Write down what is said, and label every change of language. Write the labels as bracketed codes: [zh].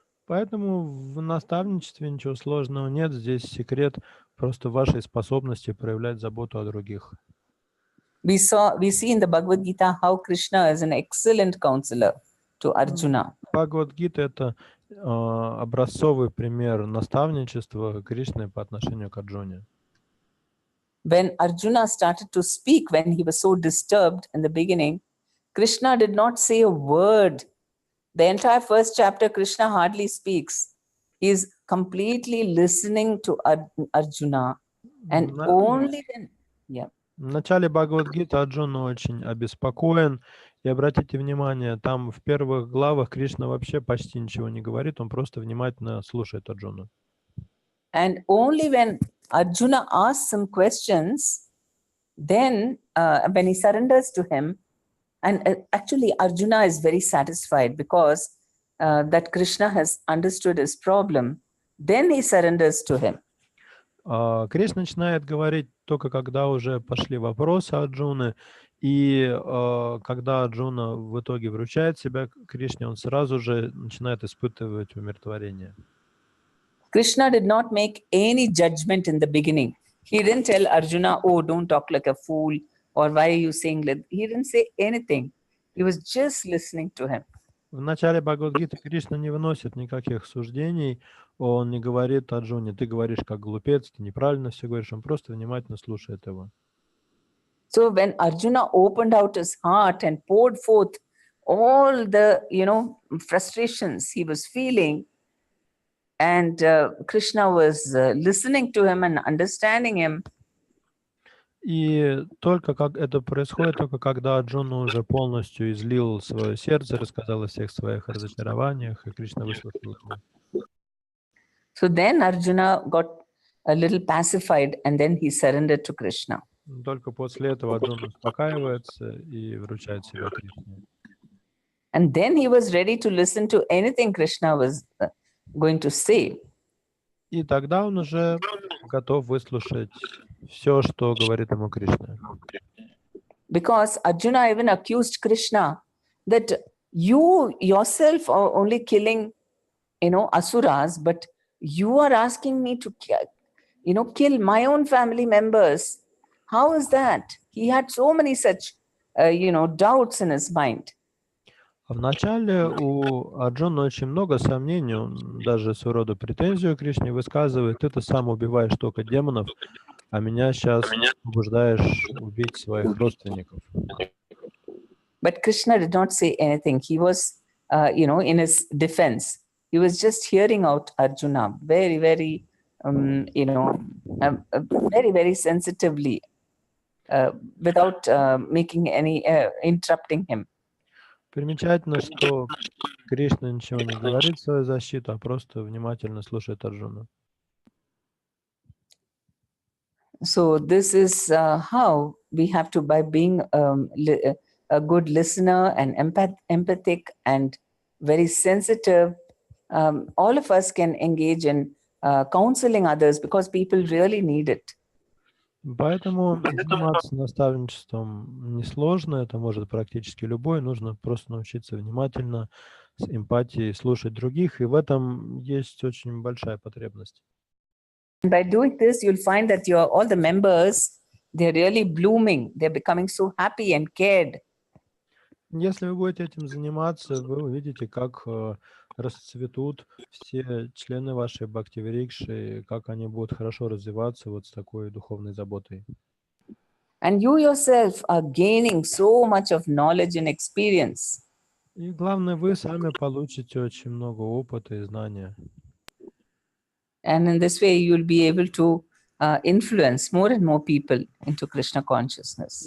[ru] Поэтому в наставничестве ничего сложного нет. Здесь секрет просто в вашей способности проявлять заботу о других. [en] We see in the Bhagavad Gita how Krishna is an excellent counselor to Arjuna. [ru] Бхагавад-гита — это образцовый пример наставничества Кришны по отношению к Арджуне. [en] When Arjuna started to speak, when he was so disturbed in the beginning, Krishna did not say a word. The entire first chapter, Krishna hardly speaks. He is completely listening to Arjuna. And only then, [ru] В начале Бхагавад-гиты Арджуна очень обеспокоен. И обратите внимание, там в первых главах Кришна вообще почти ничего не говорит, он просто внимательно слушает Арджуну. [en] And only when Arjuna asks some questions, then when he surrenders to him, and actually Arjuna is very satisfied because that Krishna has understood his problem, then he surrenders to him. [ru] Кришна начинает говорить только когда уже пошли вопросы Арджуны, и когда Арджуна в итоге вручает себя Кришне, он сразу же начинает испытывать умиротворение. [en] Krishna did not make any judgment in the beginning. He didn't tell Arjuna, oh, don't talk like a fool, or why are you saying that? He didn't say anything. He was just listening to him. [ru] В начале Бхагавад-гиты Кришна не выносит никаких суждений, он не говорит Арджуне, ты говоришь как глупец, ты неправильно все говоришь, он просто внимательно слушает его. [en] So when Arjuna opened out his heart and poured forth all the, frustrations he was feeling, and Krishna was listening to him and understanding him. [ru] И только как это происходит, только когда Арджуна уже полностью излил свое сердце, рассказал о всех своих разочарованиях, и Кришна выслушал его. [en] So then Arjuna got a little pacified, and then he surrendered to Krishna. [ru] Только после этого Арджуна успокаивается и вручает себя Кришне. [en] And then he was ready to listen to anything Krishna was going to say. [ru] И тогда он уже готов выслушать все, что говорит ему Кришна. [en] Because Arjuna even accused Krishna that you yourself are only killing, asuras, but you are asking me to, kill my own family members. How is that? He had so many such, doubts in his mind. [ru] Вначале у Арджуны очень много сомнений, он даже своего рода претензию к Кришне высказывает. Ты сам убиваешь только демонов, а меня сейчас побуждаешь убить своих родственников. [en] But Krishna did not say anything. He was, in his defense. He was just hearing out Arjuna very, very, very, very sensitively, without making any, interrupting him. [ru] Примечательно, что Кришна ничего не говорит в свою защиту, а просто внимательно слушает Арджуну. [en] So this is how we have to, by being a good listener and empathic and very sensitive, all of us can engage in counseling others because people really need it. [ru] Поэтому заниматься наставничеством несложно, это может практически любой, нужно просто научиться внимательно, с эмпатией слушать других, и в этом есть очень большая потребность. [en] By doing this, you'll find that all the members, they're really blooming, they're becoming so happy and cared. [ru] Если вы будете этим заниматься, вы увидите, как расцветут все члены вашей бхакти-врикши, как они будут хорошо развиваться вот с такой духовной заботой. [en] And you yourself are gaining so much of knowledge and experience. [ru] И главное, вы сами получите очень много опыта и знания. [en] And in this way, you'll be able to influence more and more people into Krishna consciousness.